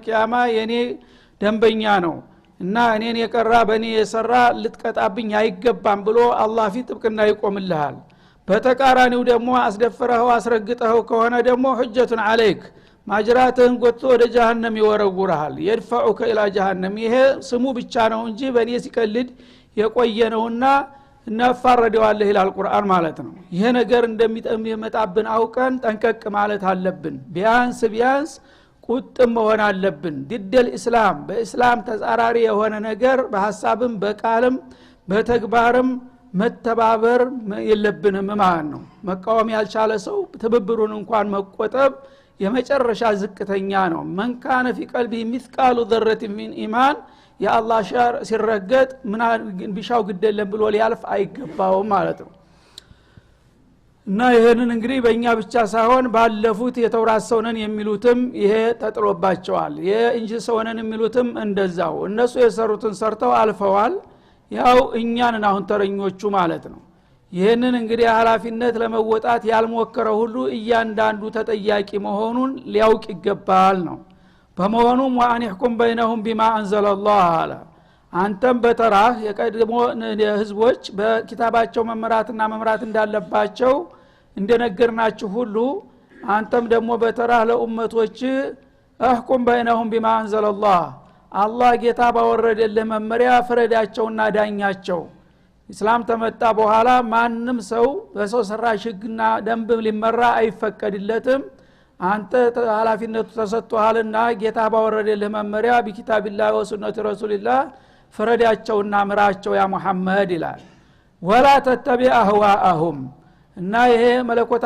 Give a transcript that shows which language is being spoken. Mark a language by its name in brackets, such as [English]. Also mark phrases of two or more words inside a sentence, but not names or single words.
[Amharic] ቂያማ የኔ ደንበኛ ነው እና እኔን የቀራ በኔ የሰራ ልትቀጣብኝ አይገባም ብሎ አላህ ፊት ጥብቅና ይቆምልሃል። በተቃራኒው ደግሞ አስደፈረው አስረግጠው ከሆነ ደግሞ ሁጀቱን ዐለይክ ማጅራትህን ጎትቶ ወደ ጀሃነም ይወረውራል። [Arabic] يدفعك الى جهنم [Amharic] ይሄ ስሙ ብቻ ነው እንጂ በኔ ሲቀልድ የቆየ ነውና እናፋረደዋለሁ ይላል ቁርአን ማለት ነው። ይሄ ነገር እንደሚመጣብን አውቀን ጠንቀቅ ማለት አለብን። ቢያንስ ቁጥም መሆን አለብን። ዲደል እስላም በእስላም ተጻራሪ የሆነ ነገር በሐሳብም በቃልም በተግባርም መተባበር የለብንም ማለት ነው። መቃወም ያልቻለ ሰው ትብብሩን እንኳን መቆጠብ የመጨረሻ ዝቅተኛ ነው። [Arabic] من كان في قلبه مثقال ذره من ايمان يا الله شر [Amharic] ሲረገጥ ምን ቢሻው ግደለም ብሎ ሊያልፍ አይገባው ማለት ነው። እና ይሄንን እንግዲህ በእኛ ብቻ ሳይሆን ባለፉት የተውራት ሰውነን የሚሉትም ይሄ ተጥሎባቸዋል። የእንጂል ሰውነን የሚሉትም እንደዛው እነሱ የሰሩትን ሰርተው አልፈዋል። ያው እኛን አሁን ተረኞቹ ማለት ነው። ይሄንን እንግዲህ ኃላፊነት ለመወጣት ያልሞከረ ሁሉ እያንዳንዱ ተጠያቂ መሆኑን ሊያውቅ ይገባል ነው። በመሆኑም [Arabic] وأن احكم بينهم بما أنزل [Amharic] الله አለ አንተም በተራህ የቀድሞ ህዝቦች በኪታባቸው መመራትና መምራት እንዳለባቸው እንደነገርናችሁ ሁሉ አንተም ደግሞ በተራህ ለኡመቶች [Arabic] احكم بينهم بما انزل الله [Amharic] አላህ ጌታ ባወረደልህ መመሪያ ፍረዳቸውና ዳኛቸው። እስላም ተመጣ በኋላ ማንም ሰው በሰው ሰራሽ ህግና ደንብ ሊመራ አይፈቀድለትም። አንተ ኃላፊነቱ ተሰጥቷልና ጌታ ባወረደልህ መመሪያ [Arabic] بكتاب الله وسنة رسول الله [Amharic] ፍረዳቸውና ምራቸው ያ መሐመድ ይላል። [Arabic] ولا تتبع أهواءهم [Amharic] እና ይሄ መለኮታዊ